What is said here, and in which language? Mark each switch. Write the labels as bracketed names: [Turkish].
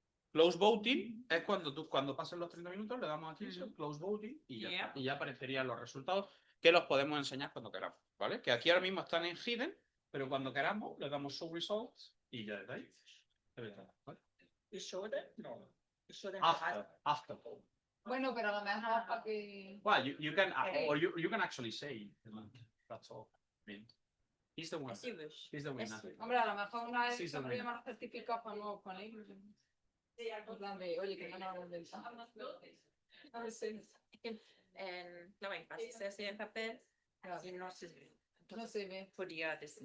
[Spanish] Close voting es cuando pasen los 30 minutos, le damos aquí eso, close voting y ya está. Y ya aparecerían los resultados que los podemos enseñar cuando queramos, ¿vale? Que aquí ahora mismo están en hidden, pero cuando queramos le damos show results y ya está ahí. ¿Vale? [English] You showed it? No. You showed it After. Bueno, pero a lo mejor para que... Well, you can or you can actually say that's all. I mean, he's the winner. As you wish. He's the winner. [Spanish] Hombre, a lo mejor una vez Sí, que podríamos los certificados para no ponerlos. En plan de, oye, que no me hagan del a ver si... Claro, en clase se hacía en papel y no se ve. No se ve. Podía decir.